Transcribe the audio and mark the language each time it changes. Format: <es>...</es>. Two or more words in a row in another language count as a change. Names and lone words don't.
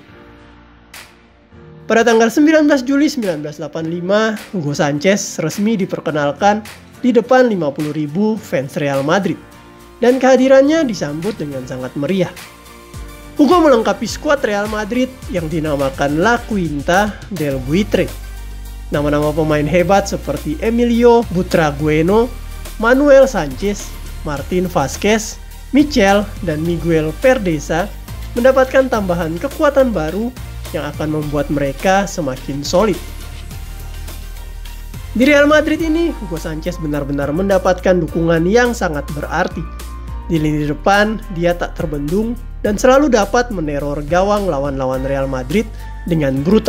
<id>Pada tanggal 19 Juli 1985, Hugo Sanchez resmi diperkenalkan di depan 50.000 fans Real Madrid, dan kehadirannya disambut dengan sangat meriah. Hugo melengkapi skuad Real Madrid yang dinamakan La Quinta del Buitre. Nama-nama pemain hebat seperti Emilio Butragueño, Manuel Sanchez, Martin Vázquez, Michel, dan Miguel Verdesa mendapatkan tambahan kekuatan baru yang akan membuat mereka semakin solid. Di Real Madrid ini, Hugo Sanchez benar-benar mendapatkan dukungan yang sangat berarti. Di lini depan, dia tak terbendung dan selalu dapat meneror gawang lawan-lawan Real Madrid dengan brutal.</id>